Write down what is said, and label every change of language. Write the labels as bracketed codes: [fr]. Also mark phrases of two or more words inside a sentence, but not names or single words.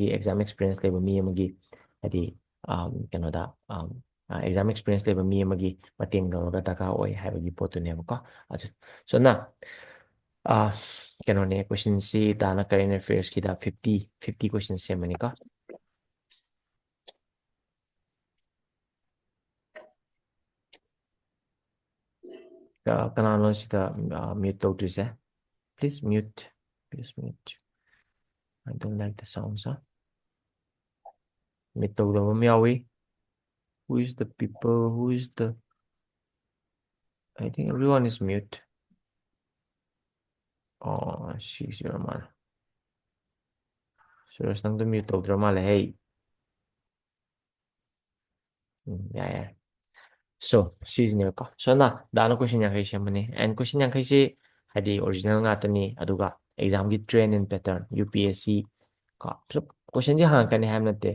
[en] exam experience [mni] ꯂꯩꯕ ꯃꯤ ꯑꯃꯒꯤ ꯍꯥꯏꯗꯤ ꯀꯩꯅꯣꯗ [en] exam experience [mni] ꯂꯩꯕ ꯃꯤ ꯑꯃꯒꯤ ꯃꯇꯦꯡ ꯂꯧꯔꯒ ꯗꯔꯀꯥꯔ ꯑꯣꯏ ꯍꯥꯏꯕꯒꯤ ꯄꯣꯠꯇꯨꯅꯦꯕꯀꯣ ꯁꯣꯝꯅ ꯀꯩꯅꯣꯅꯦ ꯀꯣꯏꯁꯟꯁꯤ ꯇꯥꯅ [en] current affairs fifty question [mni] ꯁꯦꯝꯕꯅꯤꯀꯣ ꯀꯅꯥꯅꯣ ꯁꯤꯗ ꯃ꯭ꯌꯨꯠ ꯇꯧꯗ꯭ꯔꯤꯁꯦ [en] please mute I don't like the sounds [mni] ꯃ꯭ꯌꯨꯠ ꯇꯧꯗꯕ ꯑꯃ ꯌꯥꯎꯏ [en] who is the people who is the I think everyone is mute [mni] ꯁꯤꯁꯤ ꯑꯣꯏꯔ ꯃꯥꯜꯂꯦ ꯁꯨꯔꯁ ꯅꯪꯗꯣ ꯃ꯭ꯌꯨꯠ ꯇꯧꯗ꯭ꯔ ꯃꯥꯜꯂꯦ ꯍꯩ ꯌꯥꯏ ꯌꯥꯏ ꯁꯣ ꯁꯤꯁꯤꯅꯦꯕꯀꯣ ꯁꯣꯝꯅ ꯗꯥꯅ ꯀꯣꯏꯁꯟ 50 ꯁꯦꯝꯕꯅꯤ [en] and question [mni] 50ꯁꯤ ꯍꯥꯏꯗꯤ ꯑꯣꯔꯤꯖꯤꯅꯦꯜ ꯉꯥꯛꯇꯅꯤ ꯑꯗꯨꯒ ꯑꯦꯛꯖꯥꯝꯒꯤ [en] trend and pattern [mni] UPSC ꯀꯣ ꯀꯣꯏꯁꯟꯁꯤ ꯍꯪꯉꯛꯀꯅꯤ ꯍꯥꯏꯕ ꯅꯠꯇꯦ